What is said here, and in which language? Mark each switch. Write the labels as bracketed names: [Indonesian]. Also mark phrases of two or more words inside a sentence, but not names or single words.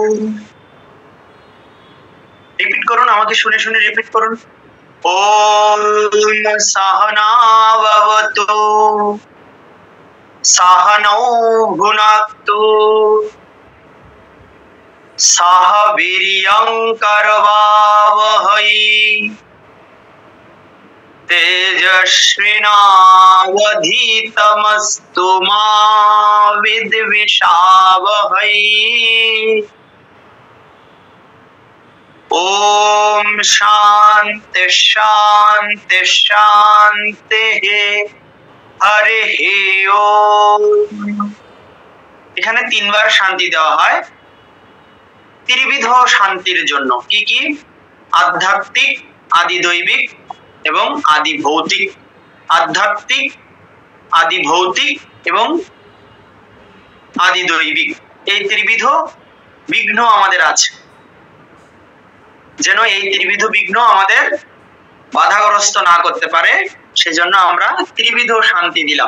[Bangla] রিপিট করুন, আমাকে শুনে শুনে রিপিট করুন। [Sanskrit] ওম সহনা ভবতু সহনৌ ভুনক্তু सह वीर्यं करवावहै तेजस्विनावधीतमस्तु मा विद्विषावहै। ओम शांति शांति शांति हरि ओम। [Bangla] এখানে তিনবার শান্তি দেওয়া হয় ত্রিবিধ শান্তির জন্য। কি কি? আধ্যাত্মিক, আদি দৈবিক এবং আদি ভৌতিক। আধ্যাত্মিক, আদি ভৌতিক এবং আদি দৈবিক, এই ত্রিবিধ বিঘ্ন আমাদের আছে, যেন এই ত্রিবিধ বিঘ্ন আমাদের বাধাগ্রস্ত না করতে পারে, সেজন্য আমরা ত্রিবিধ শান্তি দিলাম।